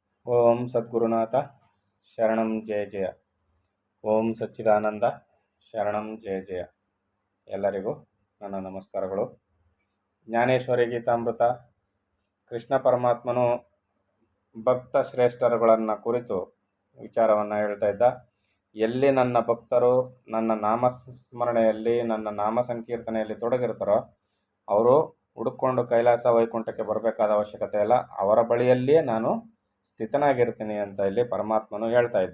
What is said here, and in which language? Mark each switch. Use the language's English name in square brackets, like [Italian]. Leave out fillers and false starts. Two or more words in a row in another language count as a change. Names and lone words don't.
[Sanskrit] ಓಂ ಸದ್ಗುರುನಾಥ ಶರಣಂ ಜಯ ಜಯ. ಓಂ ಸಚ್ಚಿದಾನಂದ ಶರಣಂ ಜಯ ಜಯ. [Kannada] ಎಲ್ಲರಿಗೂ ನನ್ನ ನಮಸ್ಕಾರಗಳು. ಜ್ಞಾನೇಶ್ವರಿ ಗೀತಾಮೃತ ಕೃಷ್ಣ ಪರಮಾತ್ಮನು ಭಕ್ತ ಶ್ರೇಷ್ಠರುಗಳನ್ನು ಕುರಿತು ವಿಚಾರವನ್ನು ಹೇಳ್ತಾ ಇದ್ದ. ಎಲ್ಲಿ ನನ್ನ ಭಕ್ತರು ನನ್ನ ನಾಮಸ್ಮರಣೆಯಲ್ಲಿ ನನ್ನ ನಾಮ ಸಂಕೀರ್ತನೆಯಲ್ಲಿ ತೊಡಗಿರ್ತಾರೋ ಅವರು ಹುಡುಕೊಂಡು ಕೈಲಾಸ ವೈಕುಂಠಕ್ಕೆ ಬರಬೇಕಾದ ಅವಶ್ಯಕತೆ ಇಲ್ಲ, ಅವರ ಬಳಿಯಲ್ಲಿಯೇ ನಾನು ಸ್ಥಿತನಾಗಿರ್ತೀನಿ ಅಂತ ಇಲ್ಲಿ ಪರಮಾತ್ಮನು ಹೇಳ್ತಾ ಇದ್ದ.